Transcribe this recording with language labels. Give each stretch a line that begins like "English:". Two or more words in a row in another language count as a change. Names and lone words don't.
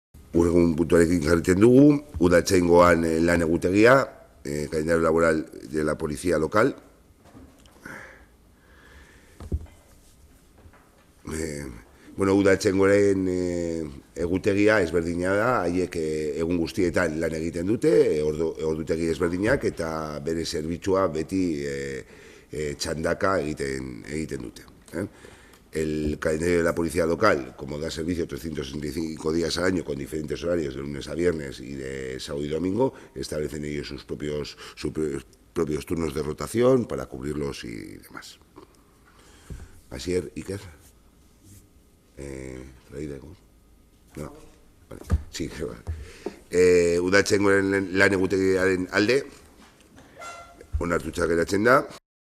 Basque: Urregun puntuarekin jarriten dugu, Udaltzaingoan lan egutegia,
Spanish: calendario laboral de la policía local.
Basque: Udaltzaingoaren egutegia ezberdina da, haiek egun guztietan lan egiten dute, ordutegi ezberdinak, eta bere zerbitzua beti txandaka egiten dute.
Spanish: El calendario de la policía local, como da servicio 365 días al año con diferentes horarios de lunes a viernes y de sábado y domingo, establecen ellos sus propios turnos de rotación para cubrirlos y demás. Asier, Iker. No, vale. Sí, vale.
Basque: Udaltzaingoaren lan egutegiaren alde, onartuta geratzen da.